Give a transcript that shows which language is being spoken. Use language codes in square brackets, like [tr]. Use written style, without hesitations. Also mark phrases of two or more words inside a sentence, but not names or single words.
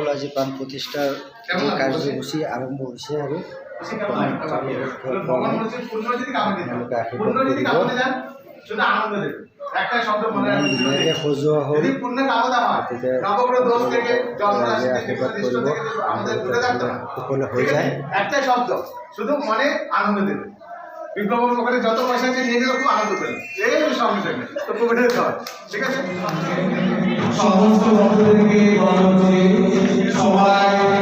[as] আজি প্ৰাণ প্ৰতিষ্ঠাৰ যি কাৰ্যসূচী আৰম্ভ হৈছে আৰু আপোনালোকে আশীৰ্বাদ কৰিব। ধুনীয়াকৈ সজোৱা হ'ল, গতিকে আশীৰ্বাদ কৰিব সকলো হৈ যায়। [bn] একটাই শব্দ, শুধু মনে আনন্দ দেবে। বিপ্লবের ওখানে যত পয়সা আছে নিয়ে গেলে খুব আনন্দ পেলেন, এই সঙ্গে সঙ্গে তো কোভিডের খাওয়া, ঠিক আছে। সমস্ত ভক্তদেরকে সবাই